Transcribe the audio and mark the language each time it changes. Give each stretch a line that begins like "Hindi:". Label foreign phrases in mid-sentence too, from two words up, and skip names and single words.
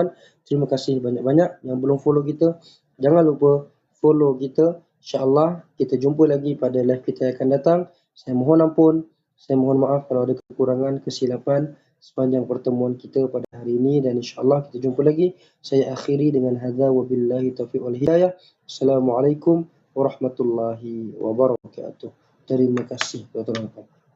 Malay: Terima kasih banyak-banyak. Yang belum follow kita, jangan lupa follow kita. InsyaAllah kita jumpa lagi pada live kita yang akan datang. Saya mohon ampun, saya mohon maaf kalau ada kekurangan, kesilapan sepanjang pertemuan kita pada hari ini, dan insyaAllah kita jumpa lagi. Saya akhiri dengan
Arabic: هذا وبالله التوفيق والهداية. السلام عليكم ورحمة الله وبركاته.
Malay: Terima kasih tuan-tuan.